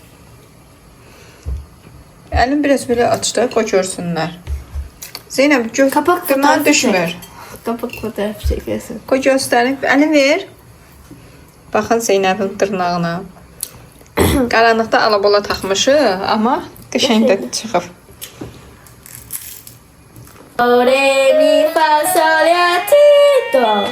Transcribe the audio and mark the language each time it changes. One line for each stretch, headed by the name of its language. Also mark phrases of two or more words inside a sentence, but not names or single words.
Azerbaijani: Əlim biraz belə açdı, qoy görsünlər. Zeynəb, dırnaq düşmür. Qapak fotoğraf çəkəsən. Qoy göstərin, əli ver. Baxın Zeynəbin dırnağına. Qaranlıqda alabola taxmışıq, amma qəşəng də çıxıb. Do, re, mi, fa, sol, la, ti, do.